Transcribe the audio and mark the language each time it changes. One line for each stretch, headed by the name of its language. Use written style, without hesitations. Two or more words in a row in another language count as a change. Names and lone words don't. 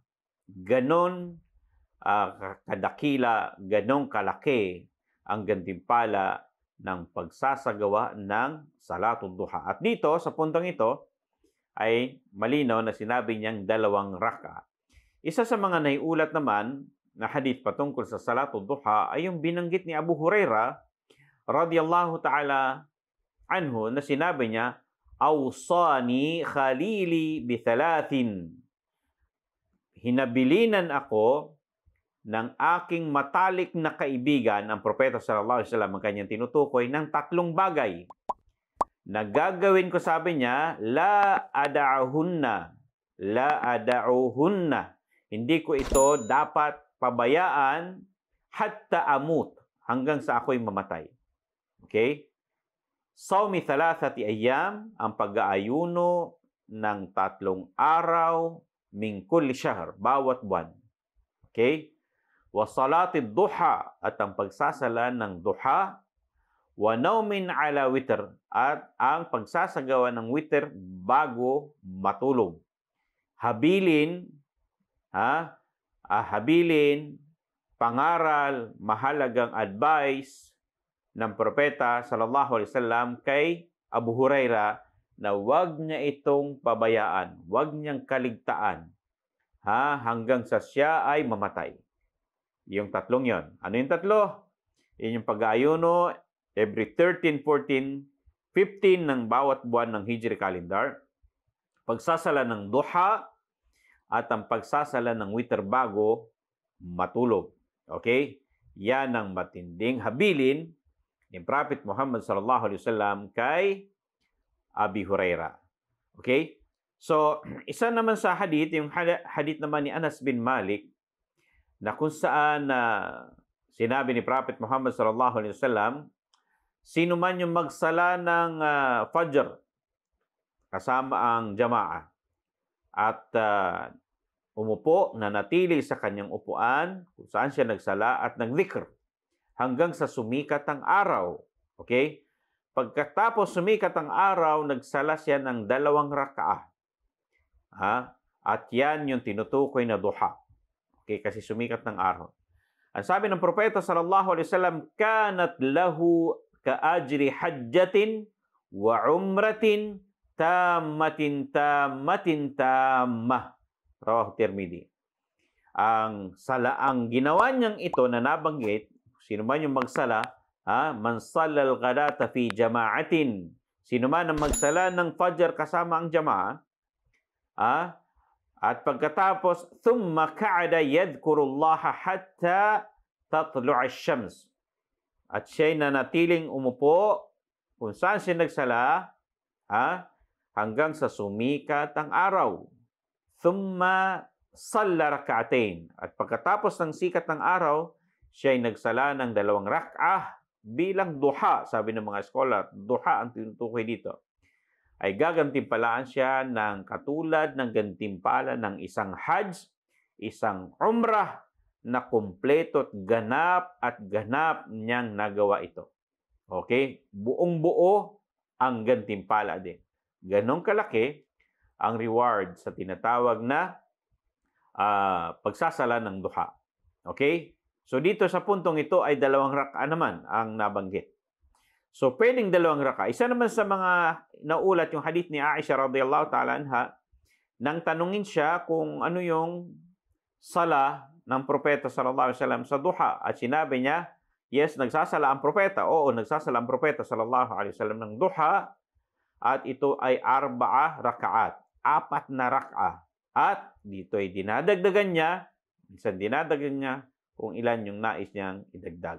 Filipino: Ganon kadakila, ganon kalaki ang gantimpala ng pagsasagawa ng
Arabic: صلاة الضحى.
Filipino: At dito, sa puntong ito, ay malinaw na sinabi niyang dalawang raka. Isa sa mga naiulat naman na hadith patungkol sa Salatul Duha ay yung binanggit ni Abu Hurairah
Arabic: رضي الله تعالى عنه
Filipino: na sinabi niya,
Arabic: "أوصاني خليلي بثلاث."
Filipino: Hinabilinan ako ng aking matalik na kaibigan, ang propeta
Arabic: صلى الله عليه وسلم,
Filipino: ang kanyang tinutukoy, ng tatlong bagay. Na gagawin ko, sabi niya,
Arabic: لا أدعهن.
Filipino: Hindi ko ito dapat pabayaan
Arabic: حتى أموت,
Filipino: hanggang sa ako'y mamatay.
Arabic: Okay? صوم ثلاثة أيام,
Filipino: ang pag-aayuno ng 3 araw
Arabic: من كل شهر,
Filipino: bawat buwan.
Arabic: Okay? وصلاة الضحى,
Filipino: at ang pagsasala ng duha.
Arabic: ونوم على وتر,
Filipino: at ang pagsasagawa ng witr bago matulog. Habilin, habilin, pangaral, mahalagang advice ng propeta
Arabic: صلى الله عليه وسلم
Filipino: kay Abu Huraira na wag niya itong pabayaan, wag niyang kaligtaan hanggang sa siya ay mamatay. Yung 3 yon. Ano yung 3? Yun yung pag-aayuno every 13, 14, 15 ng bawat buwan ng Hijri calendar, pagsasala ng duha, at ang pagsasala ng witr bago matulog. Okay? Yan ang matinding habilin ni Prophet Muhammad
Arabic: صلى الله عليه وسلم
Filipino: kay Abi Huraira. Okay? So, isa naman sa hadith, yung hadith naman ni Anas bin Malik, na kung saan sinabi ni Prophet Muhammad
Arabic: صلى الله عليه وسلم,
Filipino: sino man yung magsala ng Fajr kasama ang jamaah at umupo na natili sa kanyang upuan kung saan siya nagsala at nagdhikr hanggang sa sumikat ang araw. Okay? Pagkatapos sumikat ang araw, nagsala siya ng 2 rakaah. At yan yung tinutukoy na duha. Okay? Kasi sumikat ng araw. Ang sabi ng propeta
Arabic: صلى الله عليه وسلم كانت له كأجر حجة وعمرة تامة تامة. رواه الترمذي.
Filipino: Ang ginawa niyang ito na nabanggit, sino man yung magsala,
Arabic: من صلى الغداة في جماعة,
Filipino: sino man ang magsala ng fajr kasama ang jama'a, at pagkatapos
Arabic: ثم قعد يذكر الله حتى تطلع الشمس,
Filipino: at siya'y nanatiling umupo kung saan siya nagsala hanggang sa sumikat ang araw.
Arabic: ثم صلى ركعتين,
Filipino: at pagkatapos ng sikat ng araw, siya'y nagsala ng 2 rak'ah bilang duha. Sabi ng mga scholar, duha ang tinutukoy dito. Ay gagantimpalaan siya ng katulad ng gantimpala ng isang hajj, isang umrah, na kumpleto at ganap niyang nagawa ito. Okay? Buong-buo ang gantimpala din. Ganong kalaki ang reward sa tinatawag na pagsasala ng duha. Okay? So dito sa puntong ito ay 2 rak'a naman ang nabanggit. So pwedeng 2 rak'a. Isa naman sa mga naulat yung hadith ni Aisha
Arabic: رضي الله تعالى عنها,
Filipino: nang tanungin siya kung ano yung sala ng propeta
Arabic: صلى الله عليه وسلم
Filipino: sa duha, at sinabi niya, yes, nagsasala ang propeta. Oo, nagsasala ang propeta
Arabic: صلى الله عليه وسلم
Filipino: ng duha, at ito ay 4 rak'at, 4 na rak'a. At dito ay dinadagdagan niya, minsan dinadagdagan niya kung ilan yung nais niyang idagdag.